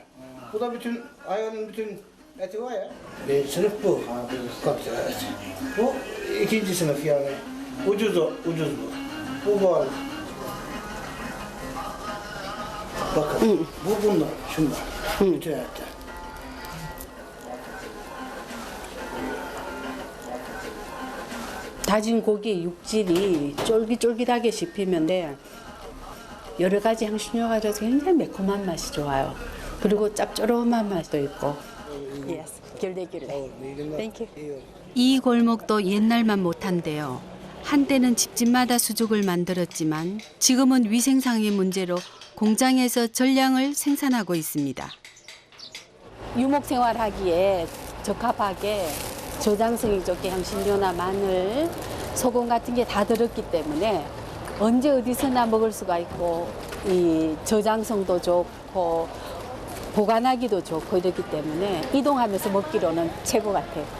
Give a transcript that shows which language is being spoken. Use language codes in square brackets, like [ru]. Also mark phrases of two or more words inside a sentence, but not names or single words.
[tr] Bu da bütün hayvanın bütün eti var ya. Birinci sınıf bu. Kapital et. Bu ikinci sınıf yani. Ucuz bu. Bu bu arada. Bakın bu bunlar. Şunlar. Bütün etler. [ko] 다진 고기 육질이 쫄깃쫄깃하게 씹히는데 여러 가지 향신료가 들어서 굉장히 매콤한 맛이 좋아요. 그리고 짭조름한 맛도 있고. [tr] Yes, güle güle. [en] Thank you. [ko] 이 골목도 옛날만 못한데요. 한때는 집집마다 수족을 만들었지만 지금은 위생상의 문제로 공장에서 전량을 생산하고 있습니다. 유목 생활하기에 적합하게 저장성이 좋게 향신료나 마늘, 소금 같은 게 다 들었기 때문에 언제 어디서나 먹을 수가 있고 이 저장성도 좋고 보관하기도 좋고 이렇기 때문에 이동하면서 먹기로는 최고 같아요.